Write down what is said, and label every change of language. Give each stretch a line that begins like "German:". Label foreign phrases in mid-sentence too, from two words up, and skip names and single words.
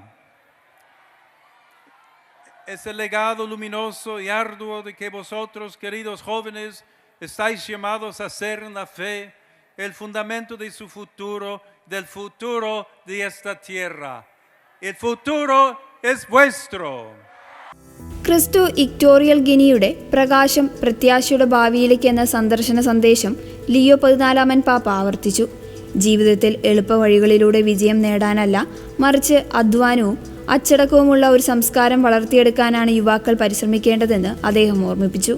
Spanish: Es el legado luminoso y arduo de que vosotros, queridos jóvenes, estáis llamados a ser en la fe el fundamento de su futuro, del futuro de esta tierra. El futuro es vuestro.
Malayalam: ക്രിസ്തു ഇക്വറ്റോറിയൽ ഗിനിയുടെ പ്രകാശം പ്രത്യാശയുടെ ഭാവിയിലേക്ക് എന്ന സന്ദർശന സന്ദേശം ലിയോ 14 പാപ്പ ആവർത്തിച്ചു. ജീവിതത്തിൽ എളുപ്പവഴികളിലൂടെ വിജയം നേടാനല്ല, മറിച്ച് അധ്വാനവും അച്ചടക്കവുമുള്ള ഒരു സംസ്കാരം വളർത്തിയെടുക്കാനാണ് യുവാക്കൾ പരിശ്രമിക്കേണ്ടതെന്ന് അദ്ദേഹം ഓർമ്മിപ്പിച്ചു.